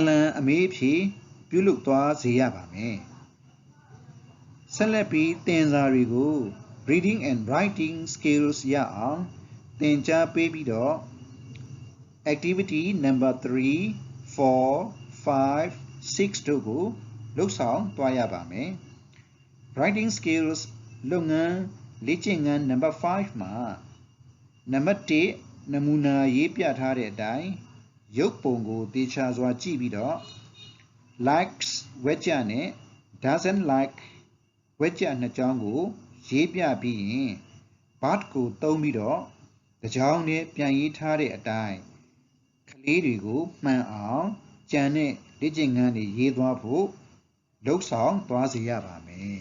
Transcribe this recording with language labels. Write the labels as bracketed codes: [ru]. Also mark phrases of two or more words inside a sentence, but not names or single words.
[my] လှန်အမေးအဖြေပြုလုပ်သွားစေရပါမယ်ဆက်လက်ပြီးသင်စာတွေကို [en] reading and writing skills [my] ရအောင်သင်ကြားပေးပြီးတော့ activity number 3 4 5 6တို့ကိုလုပ်ဆောင်သွားရပါမယ် [en] writing skills [my] လုပ်ငန်းလေ့ကျင့်ခန်း number 5 မှာနံပါတ်1နမူနာရေးပြထားတဲ့အတိုင်းရုပ်ပုံကိုတေချာစွာကြည့်ပြီးတော့ likes ဝက်ကြနဲ့ [en] doesn't like [my] ဝက်ကြနှစ်ကြောင်းကိုရေးပြပြီးရင် but ကိုသုံးပြီးတော့တစ်ကြောင်းနဲ့ပြန်ရေးထားတဲ့အတိုင်းကလေးတွေကိုမှန်အောင်ကြံတဲ့လေ့ကျင့်ခန်းတွေရေးသွားဖို့လုပ်ဆောင်သွားစေရပါမယ်